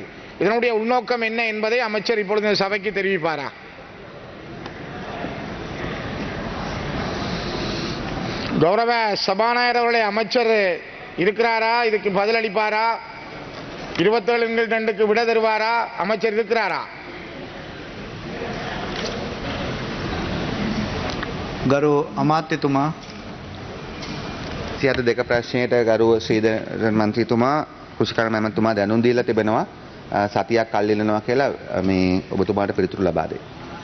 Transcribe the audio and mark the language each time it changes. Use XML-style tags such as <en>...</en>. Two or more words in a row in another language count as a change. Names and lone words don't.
<ta>இதனுடைய உள்நோக்கம் என்ன என்பதை அமைச்சர் இப்பொழுது இந்த சபைக்கு தெரிவிப்பாரா? கௌரவ சபாநாயகர் அவர்களே, அமைச்சர் இருக்கிறாரா? இதுக்கு பதிலளிப்பாரா? 27 விட தருவாரா? அமைச்சர் இருக்கிறாரா?</ta> <si>ගරු අමාත්‍යතුමා සියත දෙක ප්‍රශ්නයට ගරුව ශ්‍රීධරන් මන්ත්‍රීතුමා කෘෂිකර්ම ඇමතුමා දැනුම් දීලා තිබෙනවා සතියක් කල් ඉල්ලනවා කියලා මේ ඔබතුමාට පිළිතුරු ලබා දෙන්න.</si>